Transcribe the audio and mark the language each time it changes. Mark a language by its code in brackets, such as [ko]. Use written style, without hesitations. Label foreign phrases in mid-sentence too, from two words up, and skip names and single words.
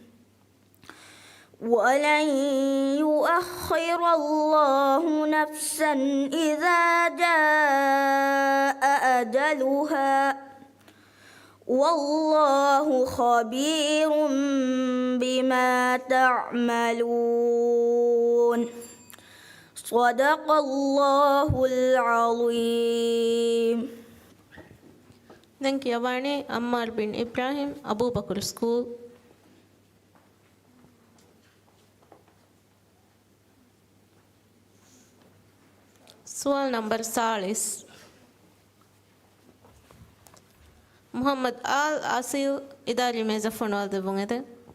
[ar] ولن يؤخر الله نفسا إذا جاء أجلها والله خبير بما تعملون. صدق الله العظيم. [si] දැන් කියවන්නේ අම්මාර් බින් ඉබ්‍රාහිම් අබූබකර් ස්කූල්. [ar] سؤال نمبر 40. محمد آل آسيل إداري ميزة فنوال دبونغة